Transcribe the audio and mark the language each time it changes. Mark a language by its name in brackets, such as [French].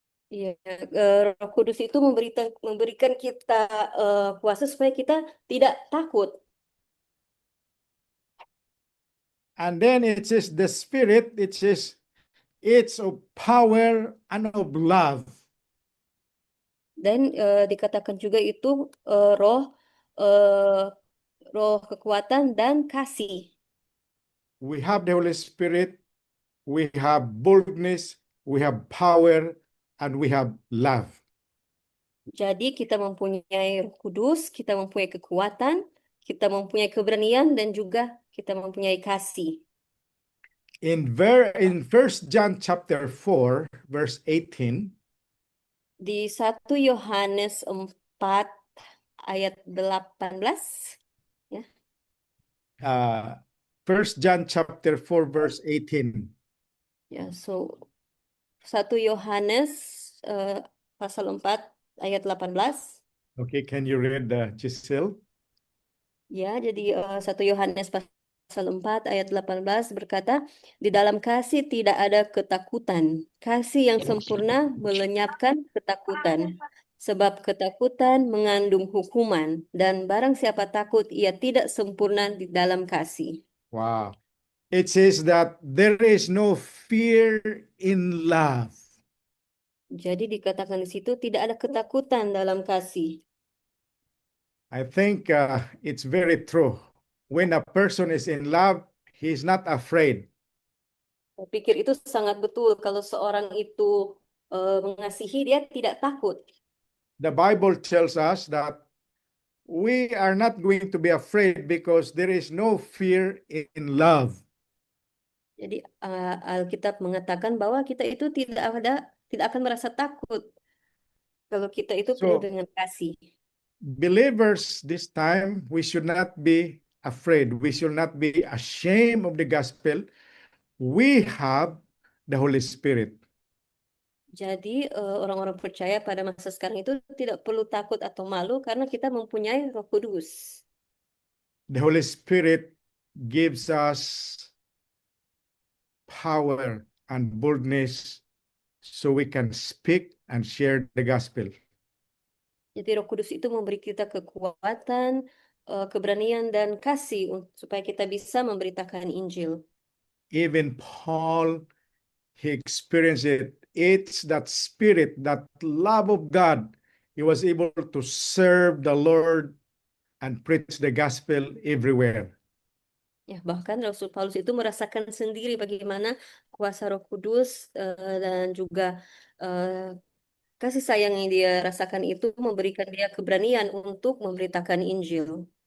[Indonesian] Iya, Roh Kudus itu memberikan kita kuasa supaya kita tidak takut. [English] And then it says the Spirit, it says It's of power and of love. [Indonesian] Dan dikatakan juga itu roh kekuatan dan kasih. [English] We have the Holy Spirit, we have boldness, we have power, and we have love. [Indonesian] Jadi kita mempunyai Roh Kudus, kita mempunyai kekuatan, kita mempunyai keberanian, dan juga kita mempunyai kasih. [English] In 1 John chapter 4, verse 18, [Indonesian] Di 1 Yohanes 4 ayat 18, ya. [English] 1 John chapter 4, verse 18. [Indonesian] Ya, so 1 Yohanes pasal 4 ayat 18. [English] Okay, can you read Giselle? [Indonesian] Ya, jadi 1 Yohanes pasal 4 ayat 18 berkata, di dalam kasih tidak ada ketakutan. Kasih yang sempurna melenyapkan ketakutan. Sebab ketakutan mengandung hukuman, dan barang siapa takut, ia tidak sempurna di dalam kasih. [English] Wow. It says that there is no fear in love. [Indonesian] Jadi dikatakan di situ tidak ada ketakutan dalam kasih. [English] I think it's very true. When a person is in love, he's not afraid. [Indonesian] Saya pikir itu sangat betul kalau seorang itu mengasihi, dia tidak takut. [English] The Bible tells us that we are not going to be afraid because there is no fear in love. [Indonesian] Jadi Alkitab mengatakan bahwa kita itu tidak akan merasa takut kalau kita itu penuh [English] So, [Indonesian] dengan kasih. [English] believers this time, we should not be afraid. We should not be ashamed of the gospel. We have the Holy Spirit. [Indonesian] Jadi orang-orang percaya pada masa sekarang itu tidak perlu takut atau malu karena kita mempunyai Roh Kudus. [English] The Holy Spirit gives us power and boldness so we can speak and share the gospel. [Indonesian] Jadi Roh Kudus itu memberi kita kekuatan, keberanian dan kasih supaya kita bisa memberitakan Injil. [English] Even Paul, he experienced it. It's that spirit, that love of God. He was able to serve the Lord and preach the gospel everywhere. [Indonesian] Ya, bahkan Rasul Paulus itu merasakan sendiri bagaimana kuasa Roh Kudus dan juga kasih sayang yang dia rasakan itu memberikan dia keberanian untuk memberitakan Injil.